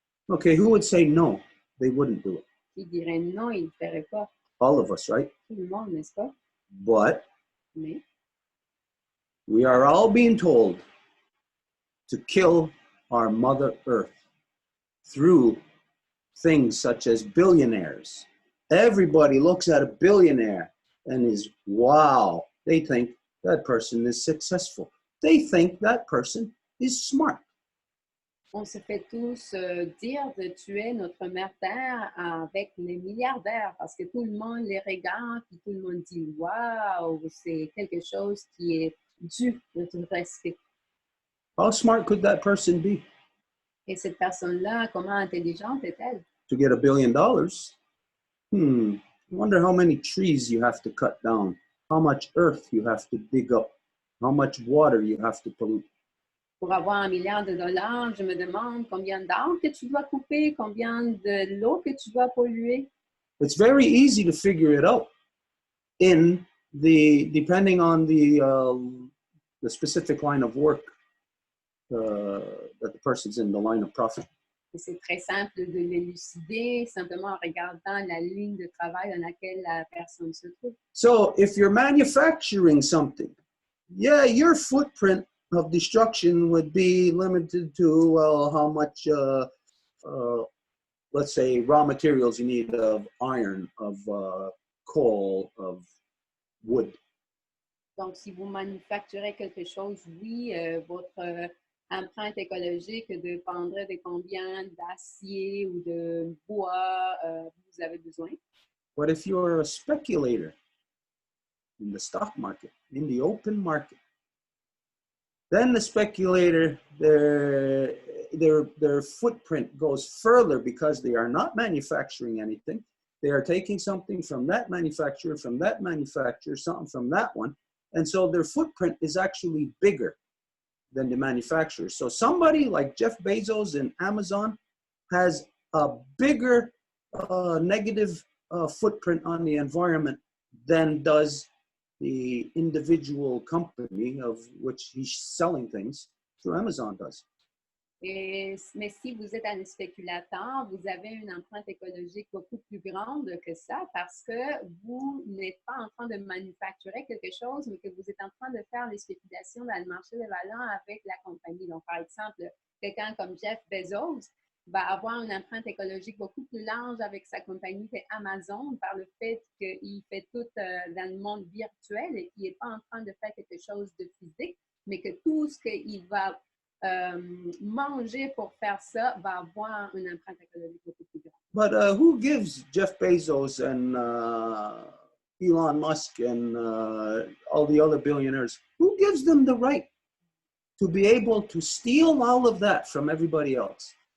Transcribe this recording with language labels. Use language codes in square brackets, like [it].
[en] Okay, who would say no, they wouldn't do it? [fr] Qui dirait non, il ne le ferait pas? [en] All of us, right? [fr] Tout le monde, n'est-ce pas? [en] But [fr] Mais [en] we are all being told to kill our Mother Earth through things such as billionaires. Everybody looks at a billionaire and is, wow, they think that person is successful. They think that person is smart. [fr] on se fait tous dire de tuer notre mère Terre avec les milliardaires parce que tout le monde les regarde et tout le monde dit « Waouh, c'est quelque chose qui est dû de tout respect. » [en] How smart could that person be? [fr] Et cette personne-là, comment intelligente est-elle? [en] To get $1 billion? I wonder how many trees you have to cut down, how much earth you have to dig up, how much water you have to pollute. [fr] Pour avoir $1 milliard, je me demande combien d'arbres que tu dois couper, combien de l'eau que tu dois polluer. [en] It's very easy to figure it out depending on the specific line of work that the person's in, the line of profit. [fr] Et c'est très simple de l'élucider simplement en regardant la ligne de travail dans laquelle la personne se trouve. [en] So if you're manufacturing something, yeah, your footprint of destruction would be limited to, well, how much, let's say, raw materials you need of iron, of coal, of wood. [fr] Donc, si vous manufacturez quelque chose, oui, votre empreinte écologique dépendrait de combien d'acier ou de bois vous avez besoin. [en] But if you're a speculator in the stock market, in the open market, then the speculator, their footprint goes further because they are not manufacturing anything. They are taking something from that manufacturer, something from that one. And so their footprint is actually bigger than the manufacturer. So somebody like Jeff Bezos in Amazon has a bigger negative footprint on the environment than does the individual company of which he's selling things through Amazon does. [fr] Mais si vous êtes un spéculateur, vous avez une empreinte écologique beaucoup plus grande que ça parce que vous n'êtes pas en train de manufacturer quelque chose, mais que vous êtes en train de faire des spéculations dans le marché des valeurs avec la compagnie. Donc, par exemple, quelqu'un comme Jeff Bezos va avoir une empreinte écologique beaucoup plus large avec sa compagnie Amazon par le fait qu'il fait tout dans le monde virtuel et qu'il n'est pas en train de faire quelque chose de physique, mais que tout ce qu'il va manger pour faire ça va avoir une empreinte écologique beaucoup plus grande. [en] But who gives Jeff Bezos and Elon Musk and all the other billionaires, who gives them the right to be able to steal all of that from everybody else?